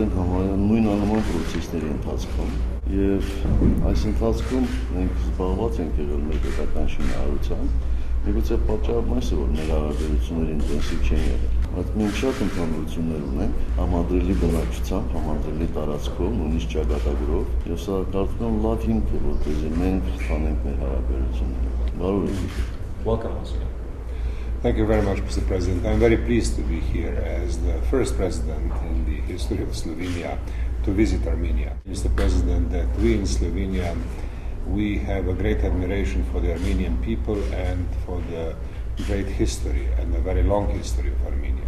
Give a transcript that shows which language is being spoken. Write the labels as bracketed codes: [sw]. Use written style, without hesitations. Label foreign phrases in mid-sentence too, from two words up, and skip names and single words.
[hy] են համարյա նույն անման պրոցեսների ընթացքում, եւ այս ընթացքում մենք զբաղված ենք եղել մեր պետական շինարարությամբ, միգուցե պատճառն այս է, որ մեր հարաբերությունները ինտենսիվ չեն եղել։ Բայց մենք շատ ընդհանրություններ ունենք համադրելի բնակչությամբ, համադրելի տարածքով, նույնիսկ ճակատագրով, եւ սա կարծում եմ լավ հիմք է, որպեսզի մենք խթանենք մեր հարաբերությունները։ Բարով եք։ [en] Welcome, Monsieur. Thank you very much, Mr. President. I'm very pleased to be here as the first president in the history of Slovenia to visit Armenia. Mr. President, that we in Slovenia, we have a great admiration for the Armenian people and for the great history and a very long history of Armenia.